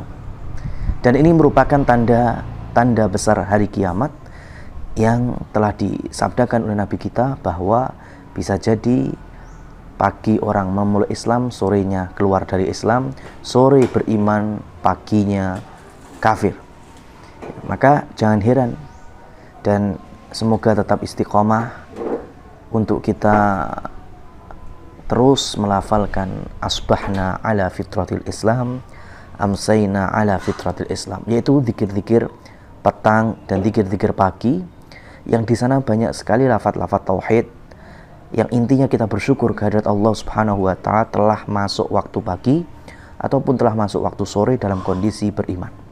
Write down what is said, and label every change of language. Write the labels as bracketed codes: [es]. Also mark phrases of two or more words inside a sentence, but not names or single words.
[id] Dan ini merupakan tanda besar hari kiamat yang telah disabdakan oleh Nabi kita, bahwa bisa jadi pagi orang memeluk Islam, sorenya keluar dari Islam, sore beriman, paginya kafir. Maka jangan heran, dan semoga tetap istiqomah untuk kita terus melafalkan [ar] asbahna ala fitratil Islam, amsayna ala fitratil Islam, [id] yaitu zikir-zikir petang dan zikir-zikir pagi, yang di sana banyak sekali lafaz-lafaz tauhid yang intinya kita bersyukur kehadirat Allah [ar] Subhanahu wa taala [id] telah masuk waktu pagi ataupun telah masuk waktu sore dalam kondisi beriman.